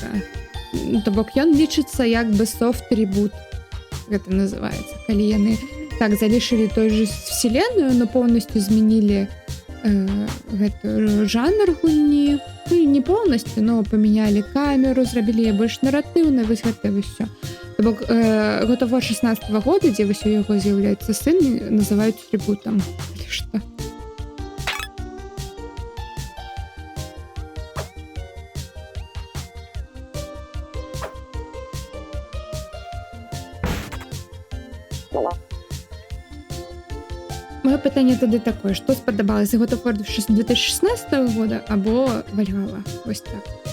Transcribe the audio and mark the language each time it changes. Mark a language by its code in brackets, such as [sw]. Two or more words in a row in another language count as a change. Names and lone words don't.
[be] То бок ён лічыцца як бы софт-ребут. Гэта называецца. Калі яны так залишили [ru] той же вселенную, но полностью [be] змянілі гэты жанр гульні. Ну, [ru] не полностью, но [be] памянялі камеру, зрабілі больш наратыўна, вось гэта ўсё. То бок God of War 16-го года, дзе вось у яго з'яўляецца сын, называюць ребутам. Или што? [uk] Моє питання тоді таке, що сподобалося God of War 2016 года або Вальгала? Ось так.